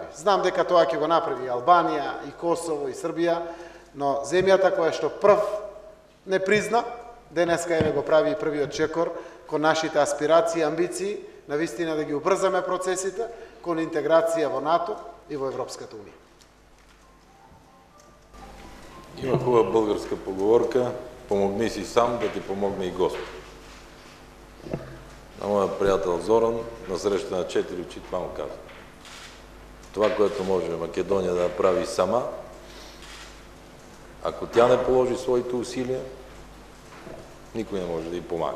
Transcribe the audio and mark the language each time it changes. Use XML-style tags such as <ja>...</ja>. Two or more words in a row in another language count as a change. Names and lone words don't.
<mk>Знам дека тоа ќе го направи и Албанија, и Косово, и Србија, но земјата која што прв не призна, денеска еве го прави и првиот чекор кон нашите аспирации и амбиции, навистина да ги убрзаме процесите кон интеграција во НАТО и во Европската унија.</mk> <bg>Има хубава българска поговорка: помогни си сам, да ти помогне и Господ. На моя приятел Зоран, на среща на 4 очи, това му каза. Това, което може Македония да направи сама, ако тя не положи своите усилия, никой не може да й помага.</bg>